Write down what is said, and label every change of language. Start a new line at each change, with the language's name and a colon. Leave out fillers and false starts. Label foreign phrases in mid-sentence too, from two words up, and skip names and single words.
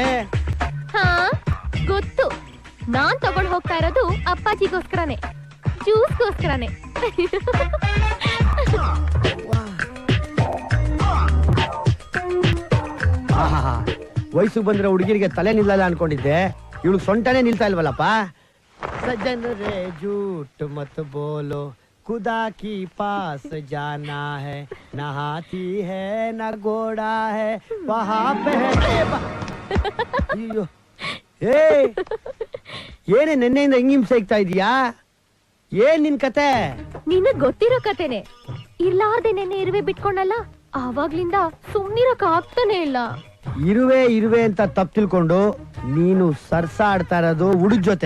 Kannada: ಹಾ ಗೊತ್ತು, ನಾನ್ ತಗೊಂಡ್ ಹೋಗ್ತಾ ಇರೋದು ಅಪ್ಪಾಜಿಗೋಸ್ಕರನೇ, ಜ್ಯೂಸ್ಗೋಸ್ಕರನೇ. ವಯಸ್ಸು ಬಂದಿರೋ ಹುಡುಗಿರಿಗೆ ತಲೆ ನಿಲ್ಲಲ್ಲ ಅನ್ಕೊಂಡಿದ್ದೆ, ಇವಳು ಸೊಂಟನೇ ನಿಲ್ತಾ ಇಲ್ವಲ್ಲಪ್ಪ.
Hindi: सज्जन रे झूठ मत बोलो, खुदा की पास जाना है, न हाथी है न घोड़ा है, वहाँ पे
Kannada: ಅಯ್ಯೋ, ಏನೇ ನೆನ್ನೆಯಿಂದ ಹಿಂಗಿಂಸೆ ಸಿಗ್ತಾ ಇದೀಯಾ? ಏನ್ ನಿನ್ ಕತೆ? ನಿನಗ್ ಗೊತ್ತಿರೋ ಕತೆನೆ. ಇರ್ಲಾರ್ದೆ ನೆನ್ನೆ ಇರುವೆ ಬಿಟ್ಕೊಂಡಲ್ಲ, ಆವಾಗ್ಲಿಂದ ಸುಮ್ನಿರಕ್ ಆಗ್ತಾನೆ ಇಲ್ಲ. ಇರುವೆ ಇರುವೆ ಅಂತ ತಪ್ಪು ತಿಳ್ಕೊಂಡು ನೀನು ಸರ್ಸಾಡ್ತಾ ಇರೋದು ಹುಡುಗ ಜೊತೆ.